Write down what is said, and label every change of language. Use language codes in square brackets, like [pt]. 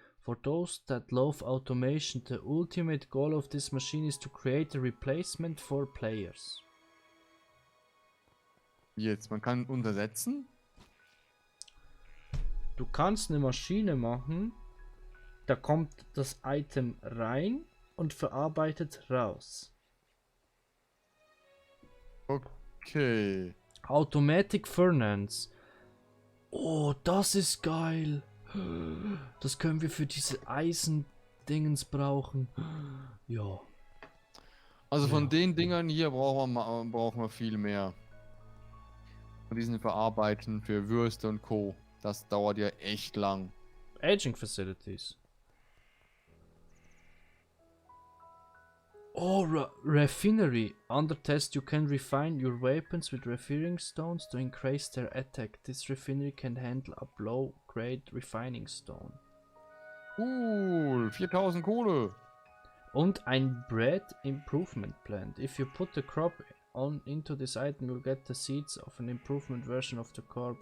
[en] For those that love automation, the ultimate goal of this machine is to create a replacement for players. [de] Jetzt, man kann untersetzen. Du kannst eine Maschine machen, da kommt das Item rein und verarbeitet raus. Okay. Automatic Furnace. Oh, das ist geil. Das können wir für diese Eisendingens brauchen. Ja. Also von Ja. den Dingern hier brauchen wir viel mehr. Von diesen Verarbeiten für Würste und Co. Das dauert ja echt lang. [en] Aging Facilities. Oh, Refinery. Under test you can refine your weapons with refining stones to increase their attack. This refinery can handle a low grade refining stone. [de] Cool, 4000 Kohle. Und ein Bread Improvement Plant. [en] If you put the crop on into this item, you'll get the seeds of an improvement version of the crop.